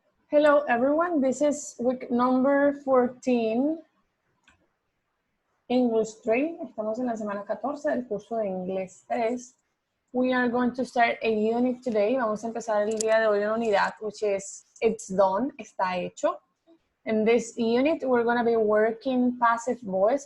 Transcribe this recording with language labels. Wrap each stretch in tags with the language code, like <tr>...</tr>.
<en>Hello everyone, this is week number 14, English 3.</en> <es>Estamos en la semana 14 del curso de Inglés 3.</es> <en>We are going to start a unit today.</en> <es>Vamos a empezar el día de hoy una unidad,</es> <en>which is It's Done,</en> <es>está hecho.</es> <en>In this unit, we're going to be working passive voice.</en>